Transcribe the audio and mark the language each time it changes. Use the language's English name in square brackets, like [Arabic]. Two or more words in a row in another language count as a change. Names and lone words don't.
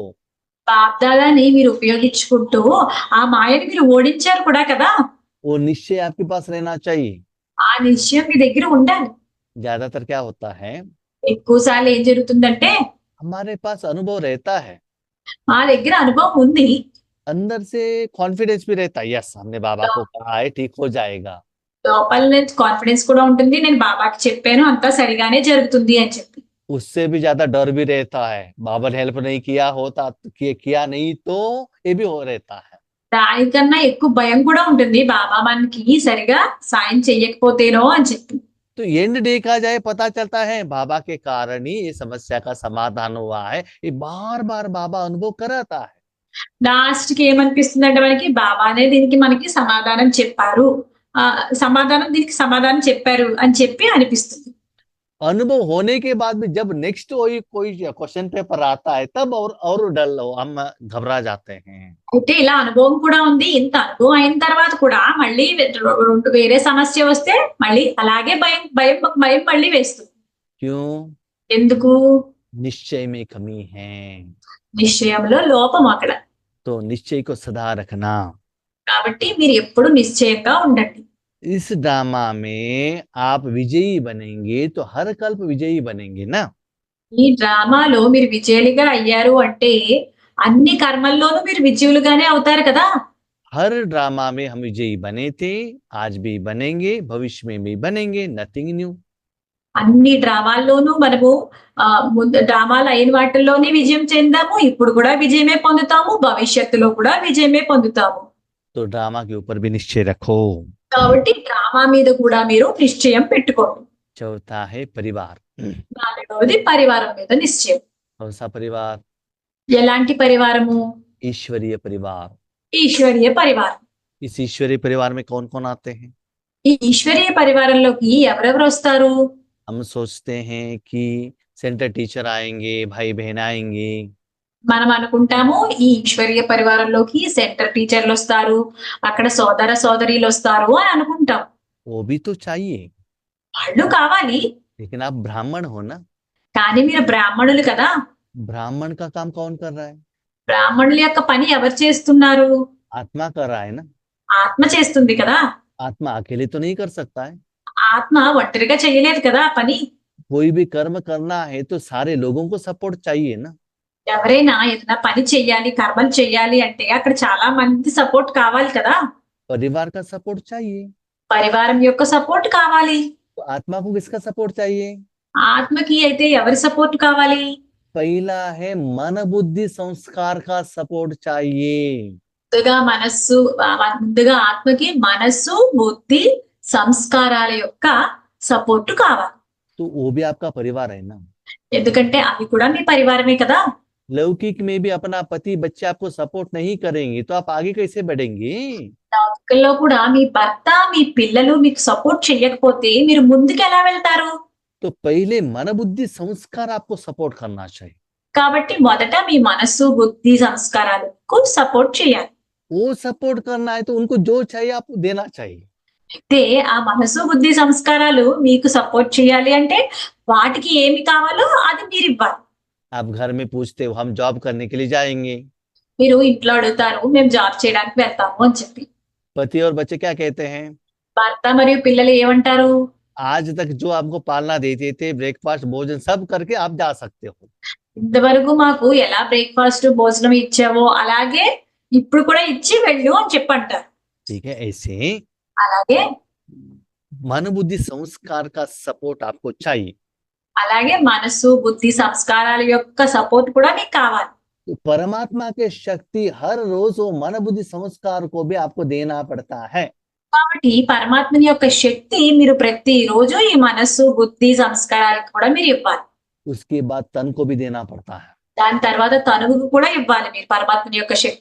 [Telugu] బాప్దాదాని మీరు ఉపయోగించుకుంటూ ఆ మాయని మీరు ఓడించారు కూడా కదా! [Hindi] वो निश्चय आपके पास रहना चाहिए। [Telugu] ఆ నిశ్చయం మీ దగ్గర ఉండాలి. [Hindi] ज्यादातर क्या होता है, [Telugu] ఎక్కువ సార్లు ఏం జరుగుతుందంటే [Hindi] हमारे पास अनुभव रहता है, [Telugu] మా దగ్గర అనుభవం ఉంది. [Hindi] अंदर से कॉन्फिडेंस भी रहता है, यस हमने बाबा को कहा है, ठीक हो जाएगा। [Telugu] లోపల నుంచి కాన్ఫిడెన్స్ కూడా ఉంటుంది. నేను బాబాకి చెప్పాను అంతా సరిగానే జరుగుతుంది అని చెప్పి. [Hindi] उससे भी ज्यादा डर भी रहता है, बाबा ने हेल्प नहीं किया होता, किया नहीं तो ये भी हो रहता है। [Telugu] దానికన్నా ఎక్కువ భయం కూడా ఉంటుంది. బాబా మనకి సరిగా సాయం చెయ్యకపోతేనో అని చెప్పి. [Hindi] तो एंड देखा जाए पता चलता है बाबा के कारण ही ये समस्या का समाधान हुआ है। ये बार बार बाबा अनुभव कराता है। [Telugu] లాస్ట్ కి ఏమనిపిస్తుందంటే మనకి బాబానే దీనికి మనకి సమాధానం చెప్పారు. దీనికి సమాధానం చెప్పారు అని చెప్పి అనిపిస్తుంది. [Hindi] अनुभव होने के बाद भी जब नेक्स्ट कोई [English] question paper [Hindi] आता है तब और डर हम घबरा जाते हैं। [Telugu] అయితే ఇలా అనుభవం కూడా ఉంది. ఇంత అనుభవం అయిన తర్వాత కూడా మళ్ళీ రెండు వేరే సమస్య వస్తే మళ్ళీ అలాగే భయం భయం భయం మళ్ళీ వేస్తుంది. [Hindi] क्यों? [Telugu] ఎందుకు? [Hindi] निश्चय में कमी है। [Telugu] నిశ్చయంలో లోపం అక్కడ. [Hindi] तो निश्चय को सदा रखना। [Telugu] కాబట్టి మీరు ఎప్పుడు నిశ్చయంగా ఉండండి. [Hindi] इस ड्रामा में आप विजयी बनेंगे तो हर कल्प विजयी बनेंगे ना। [Telugu] ఈ డ్రామాలో మీరు విజయులుగా అయ్యారు అంటే అన్ని కర్మల్లోనూ మీరు విజయులుగానే అవుతారు కదా! [Hindi] हर ड्रामा में हम विजयी बने थे, आज भी बनेंगे, भविष्य में भी बनेंगे, [English] nothing new. [Telugu] అన్ని డ్రామాల్లోనూ మనము ముందు డ్రామాలు అయిన వాటిల్లోనే విజయం చెందాము. ఇప్పుడు కూడా విజయమే పొందుతాము. భవిష్యత్తులో కూడా విజయమే పొందుతాము. [Hindi] तो ड्रामा के ऊपर भी निश्चय रखो। [Telugu] కాబట్టి డ్రామా మీద కూడా మీరు నిశ్చయం పెట్టుకోండి. [Hindi] चौथा है परिवार। [Telugu] 4వది పరివారం మీద నిశ్చయం. [Hindi] कौन सा परिवार? [Telugu] ఎలాంటి పరివారము? [Hindi] ईश्वरीय परिवार। [Telugu] ఈశ్వరీయ పరివారం. [Hindi] इस ईश्वरीय परिवार में कौन कौन आते हैं? [Telugu] ఈ ఈశ్వరీయ పరివారంలోకి ఎవరెవరు వస్తారు? [Hindi] हम सोचते हैं कि [English] center teacher [Hindi] आएंगे, भाई बहन आएंगे, [Telugu] మనం అనుకుంటాము ఈ ఈశ్వరీయ పరివారంలోకి [English] center teachers [Telugu] వస్తారు, అక్కడ సోదర సోదరీలు వస్తారు అని అనుకుంటాం. [Hindi] वो भी तो चाहिए, [Telugu] వాళ్ళు కావాలి. [Hindi] लेकिन आप ब्राह्मण हो ना। [Telugu] కానీ మీరు బ్రాహ్మణులు కదా! [Hindi] ब्राह्मण का काम कौन कर रहा है? [Telugu] బ్రాహ్మణుల యొక్క పని ఎవరు చేస్తున్నారు? [Hindi] आत्मा कर रहा है ना। [Telugu] ఆత్మ చేస్తుంది కదా! [Hindi] आत्मा अकेले तो नहीं कर सकता है। [Telugu] ఆత్మ ఒంటరిగా చేయలేదు కదా ఆ పని. [Hindi] कोई भी कर्म करना है तो सारे लोगों को सपोर्ट चाहिए ना। [Telugu] ఎవరైనా ఏదైనా పని చెయ్యాలి, కర్మలు చెయ్యాలి అంటే అక్కడ చాలా మంది సపోర్ట్ కావాలి కదా! [Hindi] परिवार का सपोर्ट चाहिए। [Telugu] పరివారం యొక్క సపోర్ట్ కావాలి. [Hindi] तो आत्मा को किसका सपोर्ट चाहिए? [Telugu] ఆత్మకి అయితే ఎవరి సపోర్ట్ కావాలి? [Hindi] पहला है मन बुद्धि संस्कार का सपोर्ट चाहिए। [Telugu] ముందుగా ఆత్మకి మనస్సు, బుద్ధి, సంస్కారాల యొక్క సపోర్ట్ కావాలి. [Hindi] तो वो भी आपका परिवार है ना। [Telugu] ఎందుకంటే అవి కూడా మీ పరివారమే కదా! [Hindi] लौकिक में भी अपना पति बच्चे आपको सपोर्ट नहीं करेंगे तो आप आगे कैसे बढ़ेंगे? [Telugu] లౌకికంలో కూడా మీ భర్త, మీ పిల్లలు మీకు సపోర్ట్ చేయకపోతే మీరు ముందుకు ఎలా వెళ్తారు? [Hindi] तो पहले मन बुद्धि संस्कार आपको सपोर्ट करना चाहिए। [Telugu] కాబట్టి మొదట మీ మనస్సు, బుద్ధి, సంస్కారాలకు సపోర్ట్ చేయాలి. [Hindi] वो सपोर्ट करना है तो उनको जो चाहिए आपको देना चाहिए। [Telugu] అయితే ఆ మనసు, బుద్ధి, సంస్కారాలు మీకు సపోర్ట్ చేయాలి అంటే వాటికి ఏమి కావాలో అది మీరు ఇవ్వాలి. [Hindi] आप घर में पूछते हो हम जॉब करने के लिए जाएंगे, [Telugu] మీరు ఇంట్లో అడుగుతారు మేము జాబ్ చేయడానికి వెళ్తాము అని చెప్పి. [Hindi] पति और बच्चे क्या कहते हैं? [Telugu] భర్త మరియు పిల్లలు ఏమంటారు? [Hindi] आज तक जो आपको पालना देते थे, ब्रेकफास्ट भोजन सब करके आप जा सकते हो। [Telugu] ఇంతవరకు మాకు ఎలా బ్రేక్ఫాస్ట్, భోజనం ఇచ్చావో అలాగే ఇప్పుడు కూడా ఇచ్చి వెళ్ళు అని చెప్పంటారు. [Hindi] ठीक है, ऐसे [Telugu] అలాగే [Hindi] मन बुद्धि संस्कार का सपोर्ट आपको चाहिए। [Telugu] అలాగే మనస్సు, బుద్ధి, సంస్కారాల యొక్క సపోర్ట్ కూడా మీకు కావాలి. [Hindi] तो परमात्मा के शक्ति हर रोज वो मन बुद्धि संस्कार को भी आपको देना पड़ता है। [Telugu] కాబట్టి పరమాత్మని యొక్క శక్తి మీరు ప్రతి రోజు ఈ మనస్సు, బుద్ధి, సంస్కారాలకు కూడా మీరు ఇవ్వాలి. [Hindi] उसके बाद तन को भी देना पड़ता है। [Telugu] దాని తర్వాత తనువుకు కూడా ఇవ్వాలి మీరు పరమాత్మని యొక్క శక్తి.